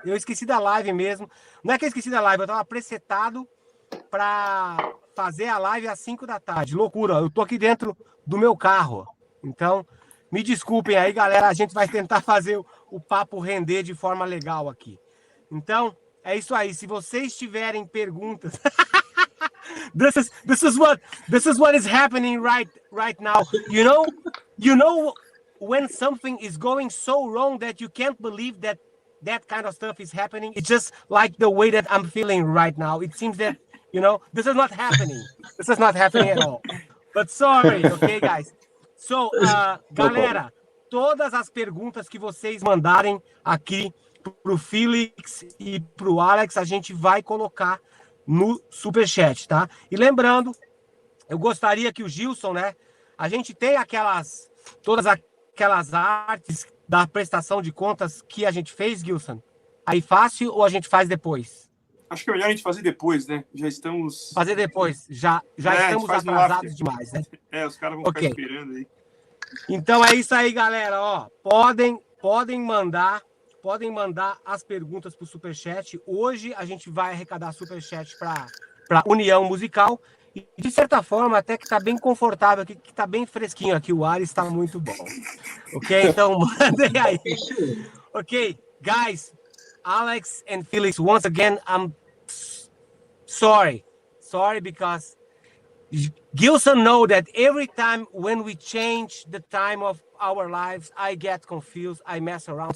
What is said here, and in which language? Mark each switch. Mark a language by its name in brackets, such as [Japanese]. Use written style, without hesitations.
[Portuguese] Eu esqueci da live mesmo. Não é que eu esqueci da live, eu tava presetado pra fazer a live às 5 da tarde. Loucura, eu tô aqui dentro do meu carro. Então, me desculpem aí, galera. A gente vai tentar fazer o papo render de forma legal aqui. Então, é isso aí. Se vocês tiverem perguntas... [English] This is what is happening right now. You know when something is going so wrong that you can't believe that kind of stuff is happening. It's just like the way that I'm feeling right now. It seems that, this is not happening. This is not happening at all. But sorry, okay, guys? [Portuguese] So, galera, todas as perguntas que vocês mandarem aqui pro Felix e pro Alex, a gente vai colocar no Superchat, tá? E lembrando, eu gostaria que o Gilson, né? A gente tem todas aquelas artes da prestação de contas que a gente fez, Gilson? Aí fácil ou a gente faz depois? Acho que é melhor a gente fazer depois, né? Já estamos... Fazer depois. Já estamos atrasados demais, né? Os caras vão ficar esperando aí. Então é isso aí, galera. Ó, podem mandar as perguntas para o Superchat. Hoje a gente vai arrecadar Superchat para União Musical. E, de certa forma, até que está bem confortável aqui, que está bem fresquinho aqui. O ar está muito bom. Ok? Então, mandem aí. [English] Ok, guys, Alex and Felix, once again, I'm sorry. Sorry because Gilson know that every time when we change the time of our lives, I get confused, I mess around.